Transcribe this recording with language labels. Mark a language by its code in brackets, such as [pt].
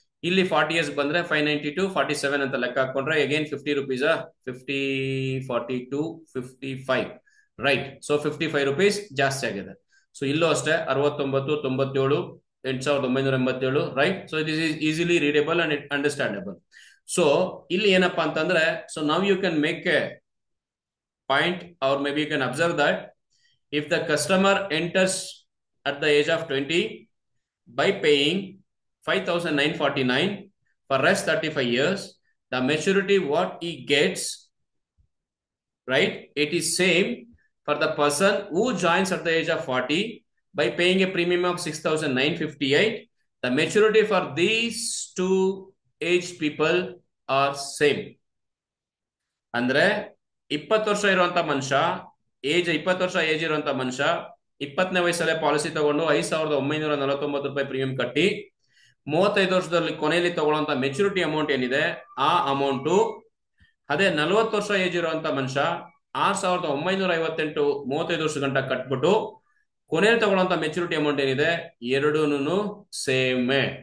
[kn] ಇಲ್ಲಿ 40 years ಬಂದ್ರೆ 592, 47 ಅಂತ ಲೆಕ್ಕ ಹಾಕೊಂಡ್ರೆ again 50 rupees, 50, 42, 55, right. So 55 rupees ಜಾಸ್ತಿ ಆಗಿದೆ. ಸೊ ಇಲ್ಲೂ ಅಷ್ಟೇ 69, 97, 8,987, right. [en] So it is easily readable and understandable. So [kn] ಇಲ್ಲಿ ಏನಪ್ಪಾ ಅಂತಂದ್ರೆ, [en] So ನಾವ್ you can make a point, or maybe you can observe that if the customer enters at the age of 20 by paying 5,949 for rest 35 years, the maturity what he gets, right, it is same for the person who joins at the age of 40 by paying a premium of 6,958. The maturity for these two age people are same. [kn] ಅಂದ್ರೆ 20 ವರ್ಷ ಇರುವಂತ ಮನುಷ್ಯ, 20 ವರ್ಷ age ಇರುವಂತ ಮನುಷ್ಯ 20ನೇ ವಯಸ್ಸಲ್ಲೇ policy ತಗೊಂಡು 5,949 ರೂಪಾಯಿ premium ಕಟ್ಟಿ 35 ವರ್ಷದಲ್ಲಿ ಕೊನೆಯಲ್ಲಿ ತಗೊಳ್ಳುವಂತ ಮೆಚುರಿಟಿ ಅಮೌಂಟ್ ಏನಿದೆ ಆ ಅಮೌಂಟು, ಅದೇ 40 ವರ್ಷ ಏಜ್ ಇರುವಂತ ಮನುಷ್ಯ 6,958 35 ವರ್ಷ ಗಂಟ ಕಟ್ಬಿಟ್ಟು ಕೊನೆಯಲ್ಲಿ ತಗೊಳ್ಳುವಂತ ಮೆಚುರಿಟಿ ಅಮೌಂಟ್ ಏನಿದೆ ಎರಡೂನು ಸೇಮೇ.